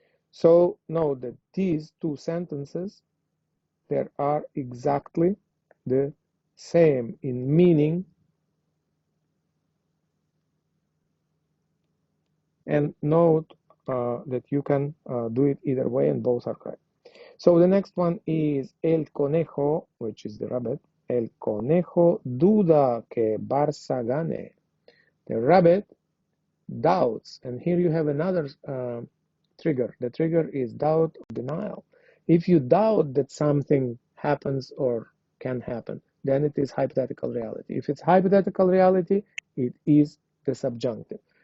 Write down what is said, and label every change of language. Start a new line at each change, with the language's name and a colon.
English: So note that these two sentences, they are exactly the same in meaning, and note that you can do it either way and both are correct. So the next one is el conejo, which is the rabbit.
Spanish: El conejo duda que Barça gane.
English: The rabbit doubts, and here you have another trigger. The trigger is doubt or denial. If you doubt that something happens or can happen, then it is hypothetical reality. If it's hypothetical reality, it is the subjunctive.